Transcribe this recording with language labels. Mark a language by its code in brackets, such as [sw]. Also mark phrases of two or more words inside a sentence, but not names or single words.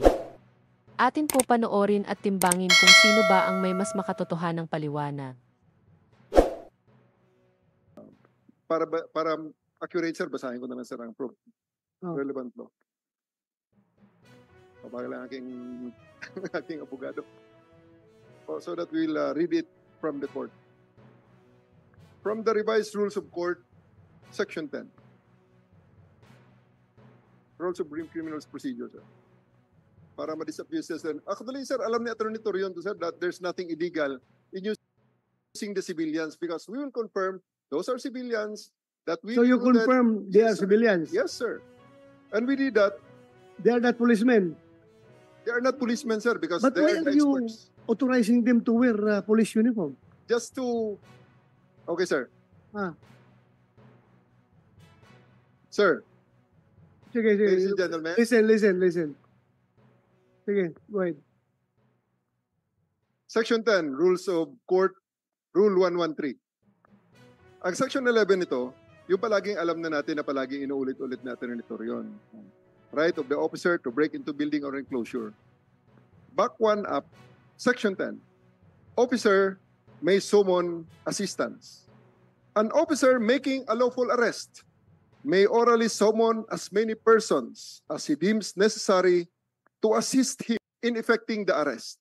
[tl] Atin po panoorin at timbangin kung sino ba ang may mas makatotohanang paliwanag. Para accurate, sir, basahin ko na lang, sir, ang [en] relevant law. [tl] Pabagal lang aking abogado. [en] So that we'll read it from the court. From the revised Rules of Court, Section 10. Rules of Criminal Procedure, sir. [tl] Para ma-disabuse, sir. Actually, sir, alam ni Attorney Torion, sir, [en] that there's nothing illegal in using the civilians because we will confirm those are civilians that we... So you confirm they are civilians? Yes, sir. And we did that. They are not policemen? They are not policemen, sir, because But they why are are you experts. authorizing them to wear police uniform? Just to... Okay, sir. Sir, [tl] Sige, sige. [en] ladies and gentlemen, Listen. Sige, go ahead. Section 10, Rules of Court, Rule 113. [tl] Ang Section 11 nito, yung palaging alam na natin na palaging inuulit-ulit natin ng Torion. [en] Right of the officer to break into building or enclosure. Back one up, Section 10. Officer may summon assistance. An officer making a lawful arrest may orally summon as many persons as he deems necessary to assist him in effecting the arrest.